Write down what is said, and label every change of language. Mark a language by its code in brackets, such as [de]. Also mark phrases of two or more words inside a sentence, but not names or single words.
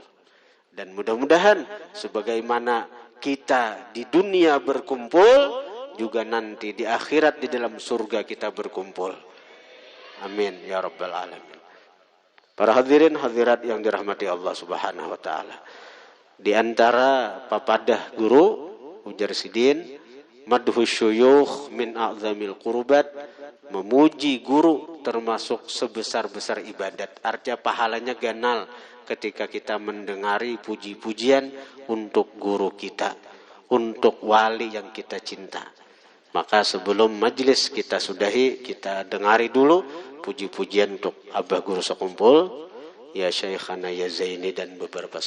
[id] Dan mudah-mudahan sebagaimana kita di dunia berkumpul, juga nanti di akhirat di dalam surga kita berkumpul. [ar] آمين يا رب العالمين. [id] Para hadirin hadirat yang dirahmati Allah [ar] سبحانه وتعالى. [bjn] Di antara papadah guru ujar sidin, [ar] مدح الشيوخ من أعظم القربات, [id] memuji guru termasuk sebesar-besar ibadat. Artinya pahalanya ganal ketika kita mendengari puji-pujian untuk guru kita, untuk wali yang kita cinta. Maka sebelum majlis kita sudahi, kita dengari dulu puji-pujian untuk Abah Guru sekumpul, ya Syekhana ya Zaini dan beberapa syair.